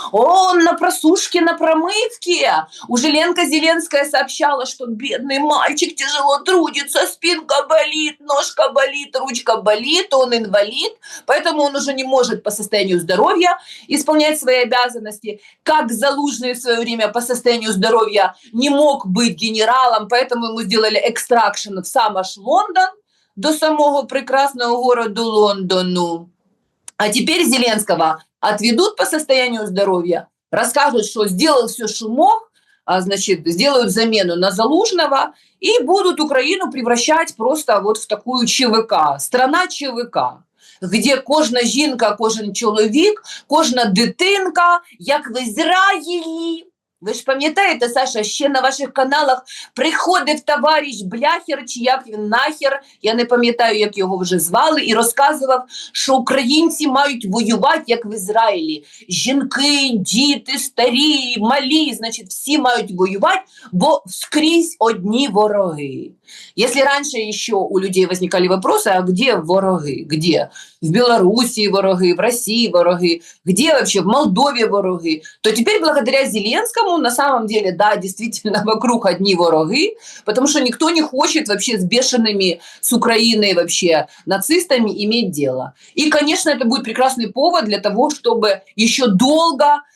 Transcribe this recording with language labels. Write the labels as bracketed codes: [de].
[ru] Он на просушке, на промывке. Уже Ленка Зеленская сообщала, что бедный мальчик тяжело трудится, спинка болит, ножка болит, ручка болит, он инвалид, поэтому он уже не может по состоянию здоровья исполнять свои обязанности, как Залужный в свое время по состоянию здоровья не мог быть генералом, поэтому ему сделали экстракшн в сам аж Лондон, до самого прекрасного города Лондону. А теперь Зеленского отведут по состоянию здоровья, расскажут, что сделал все, что мог, значит, сделают замену на Залужного и будут Украину превращать просто вот в такую ЧВК, страна ЧВК. [uk] Де кожна жінка, кожен чоловік, кожна дитинка, як в Ізраїлі. Ви ж пам'ятаєте, Саша, ще на ваших каналах приходив товариш Бляхер, чи як він нахер, я не пам'ятаю, як його вже звали, і розказував, що українці мають воювати, як в Ізраїлі. Жінки, діти, старі, малі, значить, всі мають воювати, бо скрізь одні вороги. [ru] Если раньше еще у людей возникали вопросы, а где вороги? Где? В Белоруссии вороги, в России вороги, где вообще? В Молдове вороги. То теперь благодаря Зеленскому на самом деле, да, действительно вокруг одни вороги, потому что никто не хочет вообще с бешеными, с Украиной вообще нацистами иметь дело. И, конечно, это будет прекрасный повод для того, чтобы еще долго